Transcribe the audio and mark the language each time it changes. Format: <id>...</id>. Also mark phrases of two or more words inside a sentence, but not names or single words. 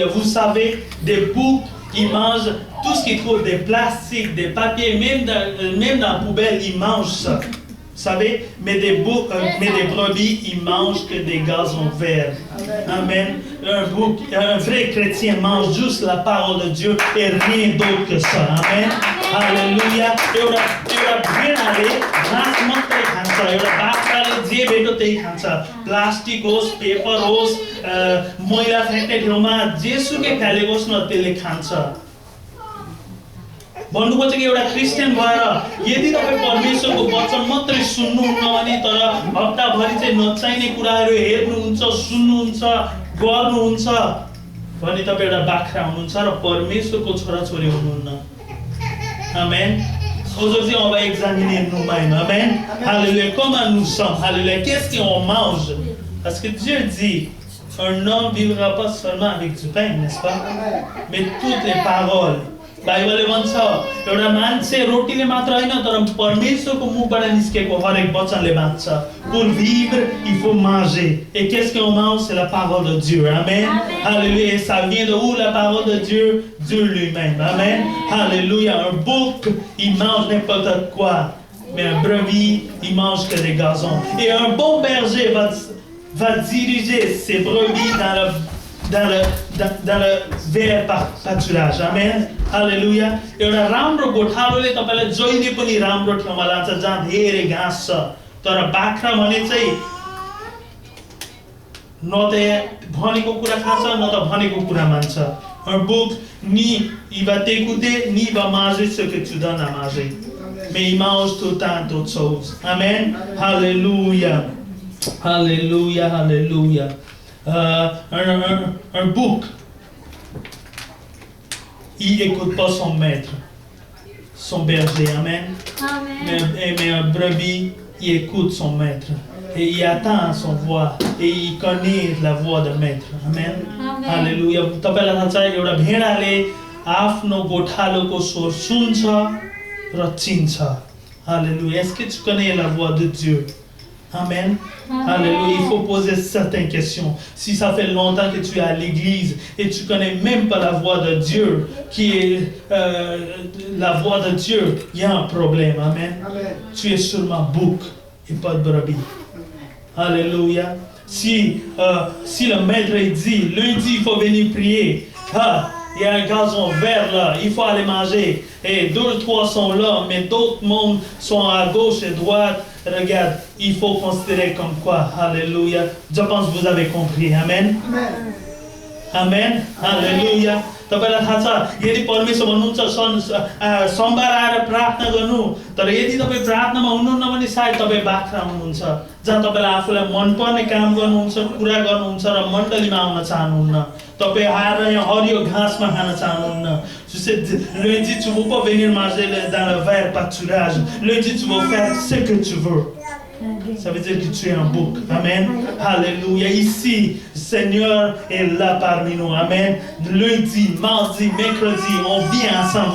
<fr>Vous savez, des boucs, ils mangent tout ce qu'ils trouvent, des plastiques, des papiers, même dans la poubelle, ils mangent ça. Vous savez, mais des brebis, ils mangent que des gazons verts. Amen. Un vrai chrétien mange juste la parole de Dieu et rien d'autre que ça. Amen. Alléluia.</fr> <ne>एउटा भेडाले घाँस मात्रै खान्छ, एउटा बाख्राले जे भेट्यो त्यही खान्छ. प्लास्टिक होस्, पेपर होस्, मैला फ्याँक्ने ठाउँमा जेसुकै फ्यालेको होस् न त्यसले खान्छ. भन्नुपर्छ कि एउटा क्रिस्चियन भएर यदि तपाईँ परमेश्वरको वचन मात्रै सुन्नुहुन्न भने तर हप्ताभरि चाहिँ नचाहिने कुराहरू हेर्नुहुन्छ, सुन्नुहुन्छ, गर्नुहुन्छ भने तपाईँ एउटा बाख्रा हुनुहुन्छ र परमेश्वरको छोराछोरी हुनुहुन्न.</ne> <fr>Amen. Aujourd'hui, on va examiner nous-mêmes. Amen. Alléluia. Comment nous sommes? Alléluia. Qu'est-ce qu'on mange? Parce que Dieu dit, un homme ne vivra pas seulement avec du pain, n'est-ce pas? Mais toutes les paroles.</fr> <ne>बाइबलले भन्छ एउटा मान्छे रोटीले मात्र हैन तर परमेश्वरको मुखबाट निस्केको हरेक वचनले बाँच्छ.</ne> <fr>Pour vivre, il faut manger. Et qu'est-ce qu'on mange? C'est la parole de Dieu. Amen. Alléluia. Et ça vient de où la parole de Dieu? Dieu lui-même. Amen. Alléluia. Un bouc, il mange n'importe quoi. Mais un brebis, il mange que des gazons. Et un bon berger va diriger ses brebis dans le vert pâturage. Amen. Alléluia.</fr> <ne>एउटा राम्रो गोठालोले तपाईलाई जहिले पनि राम्रो ठाउँमा लान्छ जहाँ धेरै घाँस छ. तर बाख्रा भने चाहिँ न त भनेको कुरा खान्छ न त भनेको कुरा मान्छ.</ne> <fr>Un bouc, ni il va t'écouter, ni il va manger ce que tu donnes à manger. Mais il mange tout le temps d'autres choses. Amen. Alléluia. Alléluia. Alléluia. Un bouc, il n'écoute pas son maître, son berger. Amen. Mais un brebis, il écoute son maître. Et il attend son voix. Et il connaît la voix de maître. Amen. Alléluia.</fr> <ne>तपाईलाई थाहा छ एउटा भेडाले आफ्नो गोठालोको स्वर सुन्छ र चिन्छ.</ne> <fr>Alléluia. Est-ce que tu connais la voix de Dieu? Amen. Alléluia. Il faut poser certaines questions. Si ça fait longtemps que tu es à l'église et tu connais même pas la voix de Dieu, qui est la voix de Dieu, il y a un problème. Amen. Tu es sûrement bouc et pas de brebis. Alléluia. Si le maître dit, lundi il faut venir prier, il y a un gazon vert là, il faut aller manger, et 2 ou 3 sont là, mais d'autres mondes sont à gauche et droite, regarde, il faut considérer comme quoi, alléluia. Je pense que vous avez compris, amen. Amen, alléluia.</fr> <ne>तपाईलाई थाहा छ यदि परमेश्वर भन्नुहुन्छ सोमबार आएर प्रार्थना गर्नु तर यदि तपाईँ प्रार्थनामा हुनुहुन्न भने सायद तपाईँ बाख्रा हुनुहुन्छ जहाँ तपाईलाई आफूलाई मनपर्ने काम गर्नुहुन्छ कुरा गर्नुहुन्छ र मण्डलीमा आउन चाहनुहुन्न तपाईँ आएर यहाँ हरियो घाँसमा खान चाहनुहुन्न</ne> <fr>lundi tu veux pas venir manger dans le verre pâturage lundi tu vas faire ce que tu veux. Ça veut dire que tu es un bouc. Amen. Alléluia. Ici, le Seigneur est là parmi nous. Amen. Lundi, mardi, mercredi, on vient ensemble.</fr>